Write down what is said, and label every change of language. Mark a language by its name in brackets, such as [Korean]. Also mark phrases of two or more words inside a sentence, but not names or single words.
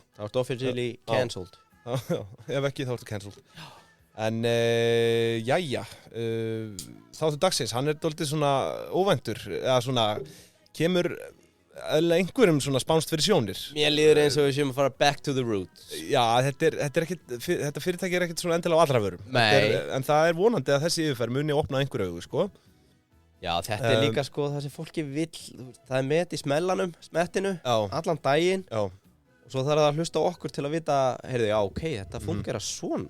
[Icelandic] Það ertu [English] officially cancelled. [Icelandic] Já, ef ekki þá ertu cancelled. En, þáttur dagsins, hann er dálítið svona óvæntur, eða svona, kemur einhverjum svona spánst fyrir sjónir. Mér líður eins og við séum að fara [English] back to the roots. [Icelandic] Já, þetta fyrirtæki er ekkert svona endilega á allra vörum. Nei. En það er vonandi að þessi yfirferð muni að opna einhver augu, sko. Já, þetta er líka sko það sem fólki vill, það er met í smettinu, allan daginn. Já. Og svo þarf það að hlusta á okkur til að vita, heyrðu, ok, þetta fungera svona.